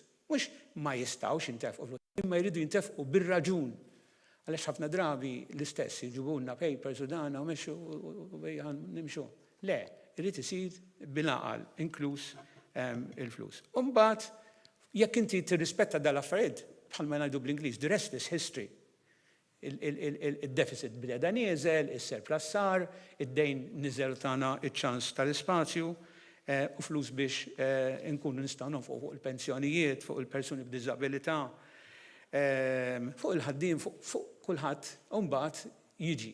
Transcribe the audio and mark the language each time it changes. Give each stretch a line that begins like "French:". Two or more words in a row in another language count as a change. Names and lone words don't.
Maltese: Mhux ma jistgħux jintefqu l-flus, imma jridu jintefqu bir-raġun. Għaliex ħafna drabi l-istess jiġibulna papers u dana u mexxu u nimxu. Le, irid isir bil-aqal, inkluż il-flus. U mbagħad jekk inti tirrispetta dal-affarijiet bħalma ngħidu bl-Ingliż,
English: the rest is history.
Maltese: Il-deficit bdeda nieżel, is-surplus sar, id-dejn niżel tagħna iċ-ċans tal-ispazju u flus biex inkunu nistgħu nonfqu fuq il-pensjonijiet, fuq il-persuni b'diżabilità, fuq il-ħaddiem, fuq kulħadd u mbagħad jiġi.